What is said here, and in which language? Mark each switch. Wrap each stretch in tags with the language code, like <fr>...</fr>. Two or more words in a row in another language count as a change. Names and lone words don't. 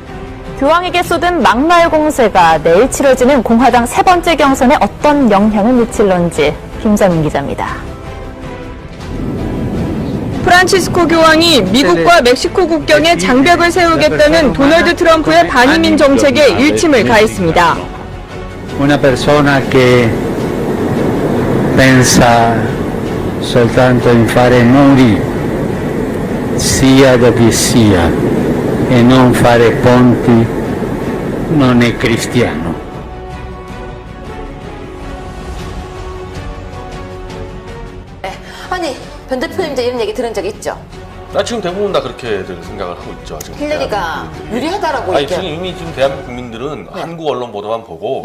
<ko>교황에게 쏟은 막말 공세가 내일 치러지는 공화당 세 번째 경선에 어떤 영향을 미칠런지 김정인 기자입니다. 프란치스코 교황이 미국과 멕시코 국경에 장벽을 세우겠다는 도널드 트럼프의 반이민 정책에 일침을 가했습니다.</ko> <it>Una persona che pensa soltanto in fare muri, sia dove sia, e non fare ponti, non è cristiano.</it> <ko>아니, 변 대표님도 이런 얘기 들은 적 있죠? 지금 대부분 다 그렇게들 생각을 하고 있죠. 지금 힐러리가 유리하다라고 아니, 얘기해요. 지금 이미 지금 대한민국 국민들은 네. 한국 언론 보도만 보고</ko>